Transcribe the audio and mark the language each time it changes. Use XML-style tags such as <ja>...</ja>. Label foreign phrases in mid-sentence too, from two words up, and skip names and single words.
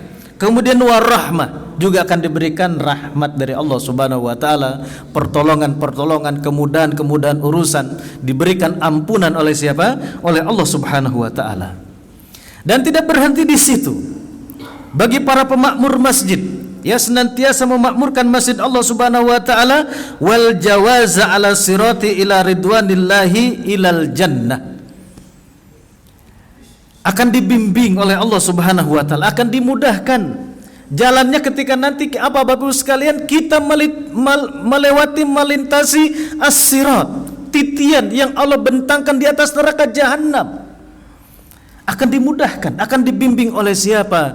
<id>Kemudian warahmah, juga akan diberikan rahmat dari Allah</id> <ar>سبحانه و تعالى,</ar> <id>pertolongan-pertolongan, kemudahan-kemudahan urusan, diberikan ampunan oleh siapa? Oleh Allah</id> <ar>سبحانه و تعالى.</ar> <id>Dan tidak berhenti di situ. Bagi para pemakmur masjid, ya, senantiasa memakmurkan masjid Allah</id> <ar>سبحانه و تعالى, و الجواز على صراط إلى رضوان الله إلى الجنة,</ar> <id>akan dibimbing oleh Allah</id> <ar>سبحانه و تعالى,</ar> <id>akan dimudahkan jalannya ketika nanti apa Bapak Ibu sekalian, kita melewati, melintasi as-sirat, titian yang Allah bentangkan di atas neraka jahanam, akan dimudahkan, akan dibimbing oleh siapa?</id>